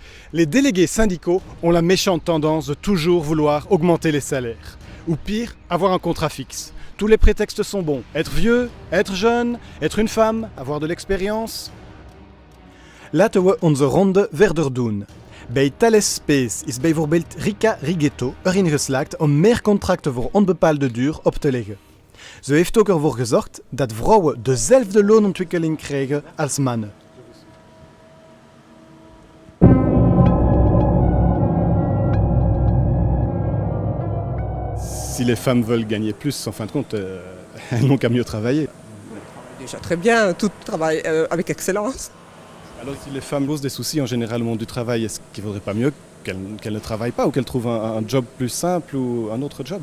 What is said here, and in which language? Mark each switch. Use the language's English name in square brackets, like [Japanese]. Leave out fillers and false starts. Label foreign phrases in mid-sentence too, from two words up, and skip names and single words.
[French] Les délégués syndicaux ont la méchante tendance de toujours vouloir augmenter les salaires. Ou pire, avoir un contrat fixe. Tous les prétextes sont bons. Être vieux, être jeune, être une femme, avoir de l'expérience. [Dutch] Laten we onze ronde verder doen. Bij Thales Space is bijvoorbeeld Rika Rigetto erin geslaagd om meer contracten voor onbepaalde duur op te leggen. Ze heeft ook ervoor gezorgd dat vrouwen dezelfde loonontwikkeling krijgen als mannen. [French] Si les femmes veulent gagner plus, en fin de compte, elles n'ont qu'à mieux travailler. Déjà très bien, tout travaille avec excellence. Alors si les femmes posent des soucis en général au monde du travail, est-ce qu'il ne vaudrait pas mieux qu'elles ne travaillent pas ou qu'elles trouvent un job plus simple ou un autre job?